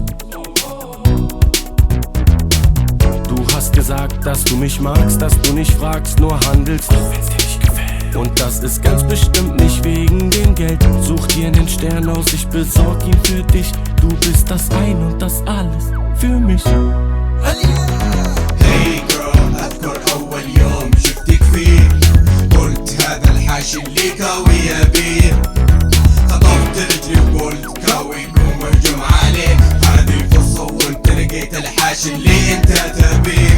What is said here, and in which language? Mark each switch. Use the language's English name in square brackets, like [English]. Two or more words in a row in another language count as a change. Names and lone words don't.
[German] Du hast gesagt, dass du mich magst, dass du nicht fragst, nur handelst, wenn's dir nicht gefällt. Und das ist ganz bestimmt nicht wegen dem Geld. Such dir einen Stern aus, ich besorg ihn für dich. Du bist das Ein und das Alles für mich. [English] Hi girl, [Arabic] اذكر اول يوم شفتك فيه قلت هذا الحاشي اللي كاوية بيه. خطفت رجلي وقلت كاوي قوم هجوم عليه، هذه فرصة وانت لقيت الحاشي اللي انت تبيه.